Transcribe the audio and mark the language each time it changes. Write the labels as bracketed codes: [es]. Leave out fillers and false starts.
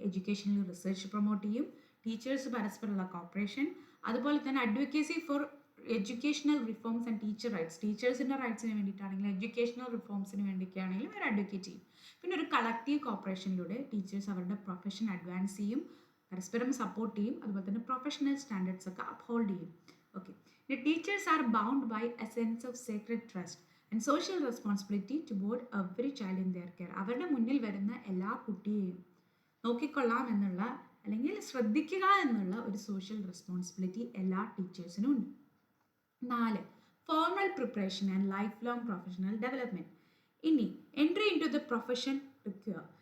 [ml] Educational research promote ചെയ്യും, teachers പരസ്പരമുള്ള corporation, അതുപോലെ തന്നെ [en] Advocacy for educational reforms and teacher rights. [ml] ടീച്ചേഴ്സിൻ്റെ റൈറ്റ്സിന് വേണ്ടിയിട്ടാണെങ്കിലും educational റിഫോംസിന് വേണ്ടിയിട്ടാണെങ്കിലും ഇവർ അഡ്വക്കേറ്റ് ചെയ്യും. പിന്നെ ഒരു കളക്റ്റീവ് കോർപ്പറേഷനിലൂടെ ടീച്ചേഴ്സ് അവരുടെ പ്രൊഫഷൻ അഡ്വാൻസ് ചെയ്യും, പരസ്പരം സപ്പോർട്ട് ചെയ്യും, അതുപോലെ തന്നെ പ്രൊഫഷണൽ സ്റ്റാൻഡേർഡ്സ് ഒക്കെ അപ്ഹോൾഡ് ചെയ്യും. [en] Okay, The teachers are bound by a sense of sacred trust and social responsibility toward every child in their care. [ml] അവരുടെ മുന്നിൽ വരുന്ന എല്ലാ കുട്ടിയെയും നോക്കിക്കൊള്ളാം എന്നുള്ള, അല്ലെങ്കിൽ ശ്രദ്ധിക്കുക എന്നുള്ള ഒരു സോഷ്യൽ റെസ്പോൺസിബിലിറ്റി എല്ലാ ടീച്ചേഴ്സിനും ഉണ്ട്. 4. [en] Formal preparation and life long professional development. ഇനി entry into the profession require.